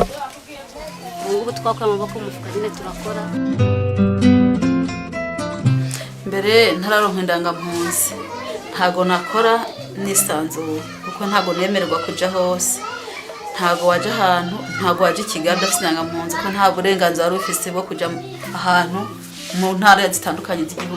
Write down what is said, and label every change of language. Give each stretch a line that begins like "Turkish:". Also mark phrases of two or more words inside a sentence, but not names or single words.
Rundi: Ubu twakwa amaboko mufuka nyine turakora. Mbere ntararonka indangampunzi, ntago nakora nisanzuye kuko ntago nemererwa kuja hose. Ntago waje ahantu, ntago waje Kigali afite indangampunzi ko nta burenganzira wari ufise bwo kuja ahantu mu ntara zitandukanye z'igihugu.